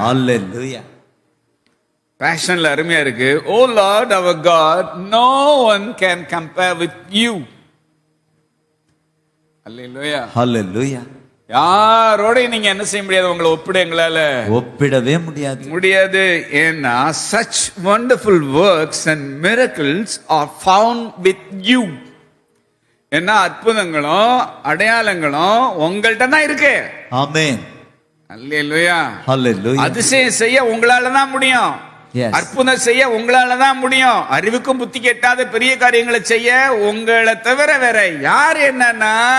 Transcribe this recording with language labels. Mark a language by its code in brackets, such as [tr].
[ta] அல்லேலூயா. பேஷன்ல அருமையா இருக்கு. [en] Oh Lord our God, no one can compare with you. [ta] அல்லேலூயா. ஹalleluya. யாரோட நீங்க என்ன செய்ய முடியாது, உங்களை ஒப்பிட எங்களால ஒப்பிடவே முடியாது. ஏன்னா [en] such wonderful works and miracles are found with you. [ta] என்ன அற்புதங்களும் அடையாளங்களும் உங்கள்ட்ட தான் இருக்கு. ஆமென். அல்லேலூயா. ஹalleluya. அதிசயம் செய்ய உங்களால தான் முடியும். [en] Yes. [ta] அற்புதம் செய்ய உங்களால தான் முடியும். அறிவுக்கும் புத்தி கெட்டாத பெரிய காரியங்களை செய்ய உங்களை தவிர வேற யார் என்னன்னா